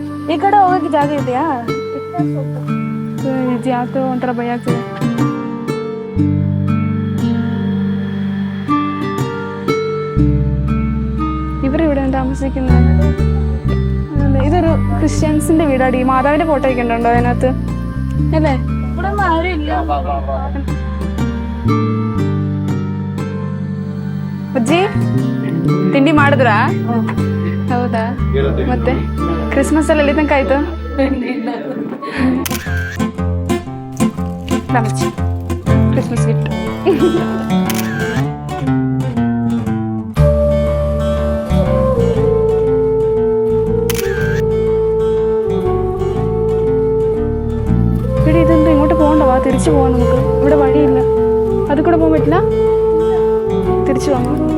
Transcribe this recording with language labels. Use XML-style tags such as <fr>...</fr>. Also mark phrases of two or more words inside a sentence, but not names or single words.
<kn>ಈ ಕಡೆ ಹೋಗಕ್ಕೆ ಜಾಗ ಇದೆಯಾ? ಯಾಕೆ ಒಂಥರ ಭಯ ಆಗ್ತದೆ.</kn> <ml>ഇവർ ഇവിടെ താമസിക്കുന്നത്. ഇതൊരു ക്രിസ്ത്യൻസിന്റെ വീടാടി. മാതാവിന്റെ ഫോട്ടോ ഒക്കെ ഉണ്ടോ അതിനകത്ത്? അല്ലേ? ഇവിടെ ആരും ഇല്ല.</ml> <kn>ಅಜ್ಜಿ ತಿಂಡಿ ಮಾಡಿದ್ರಾ? ಹೌದಾ? ಮತ್ತೆ ಕ್ರಿಸ್ಮಸ್ ಅಲ್ಲಿ ಎಲ್ಲಿ ತನಕ ಆಯ್ತು?</kn> <en>Christmas gift.</en> <ml>ഇതെന്താ ഇങ്ങോട്ട് പോകണ്ടവാ? തിരിച്ചു പോവാം നമുക്ക്. ഇവിടെ വഴിയില്ല. അത് കൂടെ പോകാൻ പറ്റില്ല. തിരിച്ചു പോകാം.</ml>